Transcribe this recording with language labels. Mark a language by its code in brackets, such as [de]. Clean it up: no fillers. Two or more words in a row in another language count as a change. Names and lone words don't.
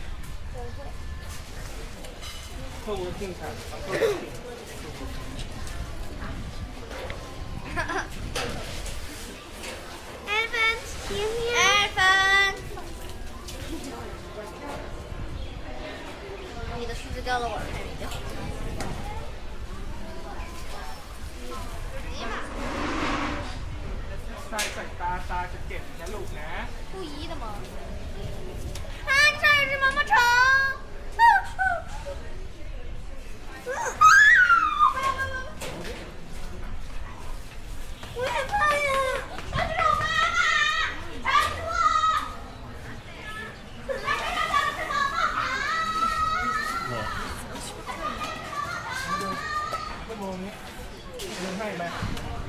[zh] 透过镜看，艾芬，甜甜，艾芬，你的数字掉了，我的还没掉。 [th] ใส่ตาจะเจ็บนะลูกนะ [zh] 故意的吗？啊，你上一只毛毛虫！我害怕呀！小只狗妈妈，帮助我！来这上小只毛毛虫！ [th] ชั่วโมงนี้เงินให้ไหม